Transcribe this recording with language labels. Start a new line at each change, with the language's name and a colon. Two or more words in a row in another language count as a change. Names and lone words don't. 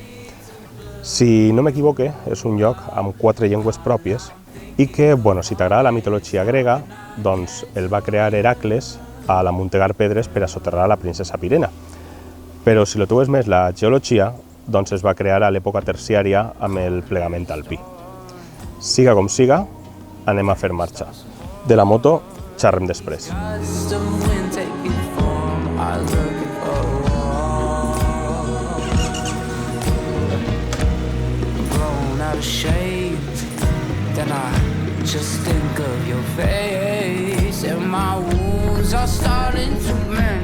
Catalan: Si no m'equivoque, és un lloc amb 4 llengües pròpies i que, bueno, si t'agrada la mitologia grega, doncs el va crear Heracles a l'amuntegar pedres per a soterrar la princesa Pirena. Però si lo teu és més la geologia, doncs es va crear a l'època terciària amb el plegament alpí. Siga com siga, anem a fer marxa. De la moto, xerrem després.
English: Then I just think of your face, and my wounds are starting to mend.